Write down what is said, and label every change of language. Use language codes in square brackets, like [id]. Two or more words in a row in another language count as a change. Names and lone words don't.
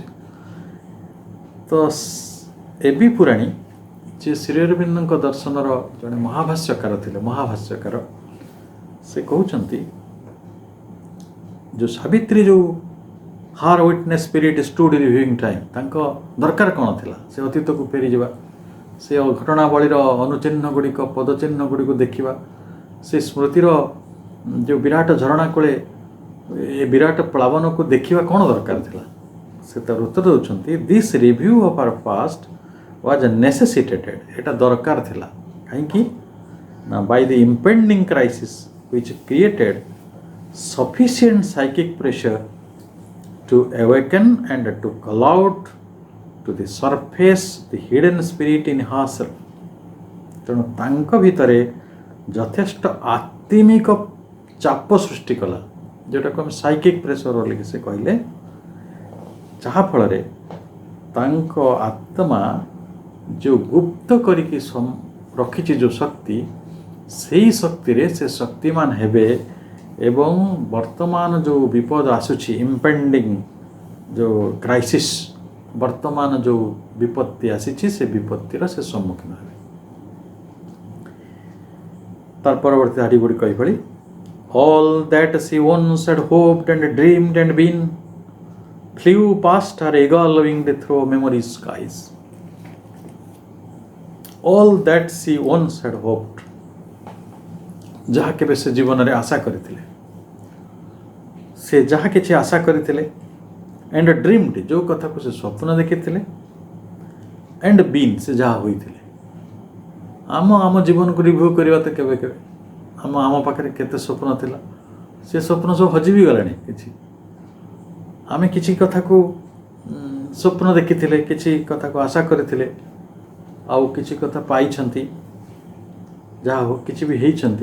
[or] ତ এবি ପୁରାଣୀ ଯିଏ ଶ୍ରୀ ଅରବିନ୍ଦଙ୍କ ଦର୍ଶନର ଜଣେ ମହାଭାଷ୍ୟକାର ଥିଲେ, ମହାଭାଷ୍ୟକାର, ସେ କହୁଛନ୍ତି ଯେଉଁ ସାବିତ୍ରୀ ଯେଉଁ [en] her witness spirit stood reviewing time, [or] ତାଙ୍କ ଦରକାର କ'ଣ ଥିଲା, ସେ ଅତୀତକୁ ଫେରିଯିବା, ସେ ଘଟଣାବଳୀର ଅନୁଚିହ୍ନ ଗୁଡ଼ିକ ପଦଚିହ୍ନ ଗୁଡ଼ିକୁ ଦେଖିବା, ସେ ସ୍ମୃତିର ଯେଉଁ ବିରାଟ ଝରଣା କୂଳେ ଏ ବିରାଟ ପ୍ଲାବନକୁ ଦେଖିବା କ'ଣ ଦରକାର ଥିଲା। ସେ ତାର ଉତ୍ତର ଦେଉଛନ୍ତି, [en] this review of her past was necessitated. [or] ଏଇଟା ଦରକାର ଥିଲା କାହିଁକି ନା [en] by the impending crisis which created sufficient psychic pressure to awaken and to call out to the surface the hidden spirit in herself। [or] ତେଣୁ ତାଙ୍କ ଭିତରେ ଯଥେଷ୍ଟ ଆତ୍ମିକ ଚାପ ସୃଷ୍ଟି କଲା, ଯେଉଁଟାକୁ ଆମେ ସାଇକିକ୍ ପ୍ରେସର ବୋଲିକି ସେ କହିଲେ, ଯାହାଫଳରେ ତାଙ୍କ ଆତ୍ମା ଯେଉଁ ଗୁପ୍ତ କରିକି ରଖିଛି ଯେଉଁ ଶକ୍ତି, ସେଇ ଶକ୍ତିରେ ସେ ଶକ୍ତିମାନ ହେବେ ଏବଂ ବର୍ତ୍ତମାନ ଯେଉଁ ବିପଦ ଆସୁଛି, ଇମ୍ପେଣ୍ଡିଂ ଯେଉଁ କ୍ରାଇସିସ୍, ବର୍ତ୍ତମାନ ଯେଉଁ ବିପତ୍ତି ଆସିଛି, ସେ ବିପତ୍ତିର ସେ ସମ୍ମୁଖୀନ ହେବେ। ତାର ପରବର୍ତ୍ତୀ ଧାଡ଼ି ଗୁଡ଼ିକ ଏଇଭଳି, [en] all that she once had hoped and dreamed and been flew past her eagle winged through memory's skies। all that she once had hoped, [or] ଯାହା କେବେ ସେ ଜୀବନରେ ଆଶା କରିଥିଲେ, ସେ ଯାହା କିଛି ଆଶା କରିଥିଲେ, [en] and dreamed, [or] ଯେଉଁ କଥାକୁ ସେ ସ୍ୱପ୍ନ ଦେଖିଥିଲେ, [en] and been, [or] ସେ ଯାହା ହୋଇଥିଲେ। ଆମ ଜୀବନକୁ ରିଭ୍ୟୁ କରିବା ତ କେବେ କେବେ ଆମ ପାଖରେ କେତେ ସ୍ୱପ୍ନ ଥିଲା, ସେ ସ୍ୱପ୍ନ ସବୁ ହଜି ବି ଗଲାଣି। ଆମେ କିଛି କଥାକୁ ସ୍ୱପ୍ନ ଦେଖିଥିଲେ, କିଛି କଥାକୁ ଆଶା କରିଥିଲେ, ଆଉ କିଛି କଥା ପାଇଛନ୍ତି, ଯାହା ହଉ କିଛି ବି ହେଇଛନ୍ତି।